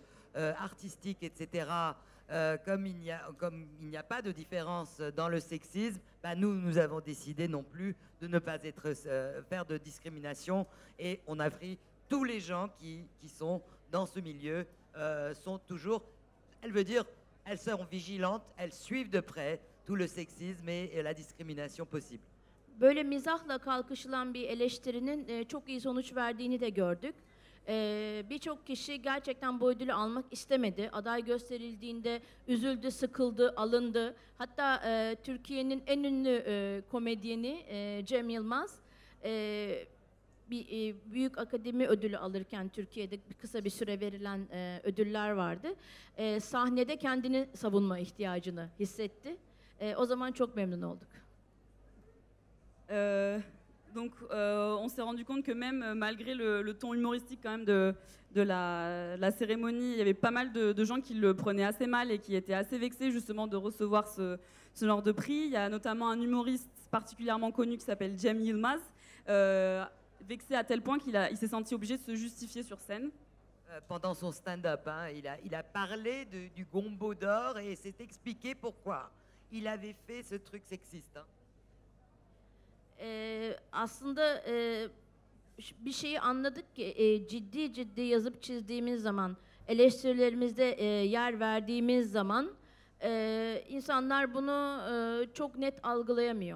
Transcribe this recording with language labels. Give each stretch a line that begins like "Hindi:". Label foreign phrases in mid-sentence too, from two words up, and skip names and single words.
French: artistique, etc., comme il n'y a pas de différence dans le sexisme, bah nous avons décidé non plus de ne pas faire de discrimination, et on a pris tous les gens qui sont dans ce milieu, sont toujours, elle veut dire, elles sont vigilantes, elles suivent de près tout le sexisme et la discrimination possible.
Turkish: Böyle mizahla kalkışılan bir eleştirinin çok iyi sonuç verdiğini de gördük. Birçok kişi gerçekten bu ödülü almak istemedi. Aday gösterildiğinde üzüldü, sıkıldı, alındı. Hatta Türkiye'nin en ünlü komedyeni Cem Yılmaz bir büyük akademi ödülü alırken Türkiye'de kısa bir süre verilen ödüller vardı. Sahnede kendini savunma ihtiyacını hissetti. O zaman çok memnun olduk.
French: Donc on s'est rendu compte que même malgré le ton humoristique quand même de la cérémonie, il y avait pas mal de gens qui le prenaient assez mal et qui étaient assez vexés justement de recevoir ce genre de prix. Il y a notamment un humoriste particulièrement connu qui s'appelle Cem Yılmaz, vexé à tel point qu'il s'est senti obligé de se justifier sur scène. pendant son stand-up. Hein. Il a parlé du gombo d'or et s'est expliqué pourquoi il avait fait ce truc sexiste. Hein.
Turkish: Aslında bir şeyi anladık ki ciddi ciddi yazıp çizdiğimiz zaman, eleştirilerimizde yer verdiğimiz zaman insanlar bunu çok net algılayamıyor.